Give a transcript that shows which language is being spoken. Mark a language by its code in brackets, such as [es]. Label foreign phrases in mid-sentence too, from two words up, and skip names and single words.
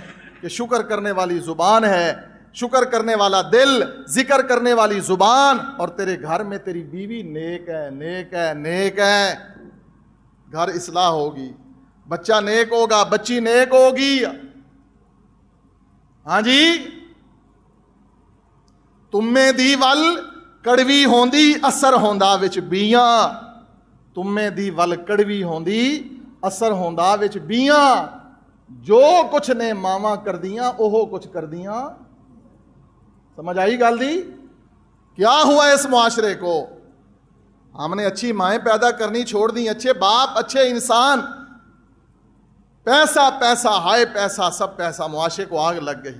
[ur] کہ شکر کرنے والی زبان ہے, شکر کرنے والا دل, ذکر کرنے والی زبان, اور تیرے گھر میں تیری بیوی نیک ہے, نیک ہے, نیک ہے. گھر اصلاح ہوگی, بچہ نیک ہوگا, بچی نیک ہوگی. [pa] ہاں جی, تم میں دی ول کڑوی ہوندی اثر ہوندا وچ بیاں, تم میں دی ول کڑوی ہوندی اثر ہوندا وچ بیاں, جو کچھ نے ماواں کر دیاں اوہو کچھ کر دیاں. سمجھ آئی گل دی؟ [ur] کیا ہوا اس معاشرے کو؟ ہم نے اچھی مائیں پیدا کرنی چھوڑ دی, اچھے باپ, اچھے انسان, پیسہ پیسہ, ہائے پیسہ, سب پیسہ, معاشرے کو آگ لگ گئی.